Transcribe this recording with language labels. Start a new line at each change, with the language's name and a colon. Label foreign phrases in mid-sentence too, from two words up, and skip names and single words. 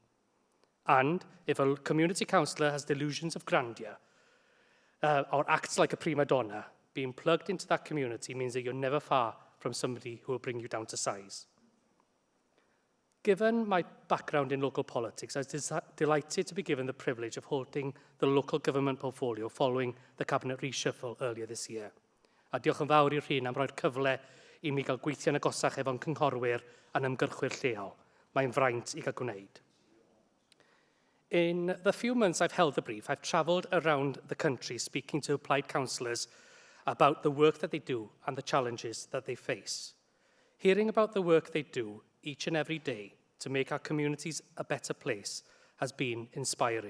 English: And if a community councillor has delusions of grandeur or acts like a prima donna, being plugged into that community means that you're never far from somebody who will bring you down to size. Given my background in local politics, I was delighted to be given the privilege of holding the local government portfolio following the cabinet reshuffle earlier this year.
Welsh: A diolch yn fawr i'r rhyn am roi'r cyfle i mi gael gweithio'n agosach efo'n cynghorwyr a'n ymgyrchwyr lleol. Mae'n fraint i gael gwneud.
English: In the few months I've held the brief, I've travelled around the country speaking to Plaid councillors about the work that they do and the challenges that they face. Hearing about the work they do each and every day to make our communities a better place has been inspiring.